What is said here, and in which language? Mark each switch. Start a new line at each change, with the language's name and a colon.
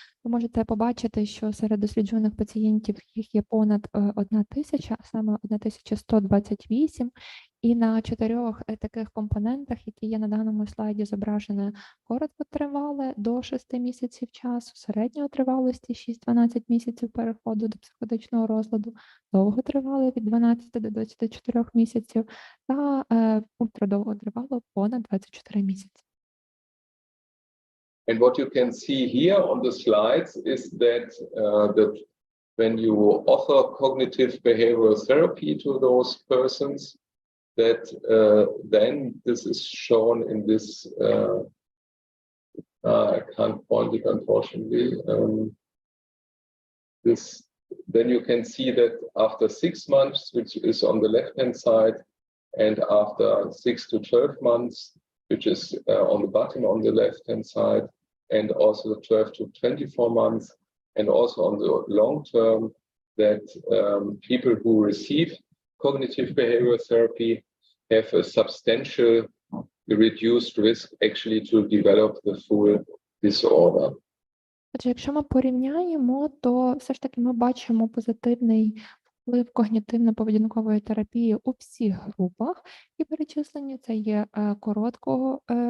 Ukrainian: Ви можете побачити, що серед досліджуваних пацієнтів їх є понад 1,000, а саме 1,128, і на 4 таких компонентах, які є на даному слайді, зображені короткотривале до 6 місяців часу, середньої тривалості 6-12 місяців переходу до психотичного розладу, довготривале від 12 до 24 місяців та ультрадовготривало понад 24 місяці.
English: And what you can see here on the slides is that when you offer cognitive behavioral therapy to those persons, that then this is shown in this, I can't point it unfortunately, then you can see that after 6 months, which is on the left-hand side, and after 6 to 12 months, which is on the bottom on the left-hand side, and also 12 to 24 months, and also on the long term, that people who receive cognitive behavioral therapy have a substantial reduced risk actually to develop the full disorder.
Ukrainian: Отже, якщо ми порівняємо, то все ж таки ми бачимо позитивний вплив когнітивно-поведінкової терапії у всіх групах, і перечислені це є короткого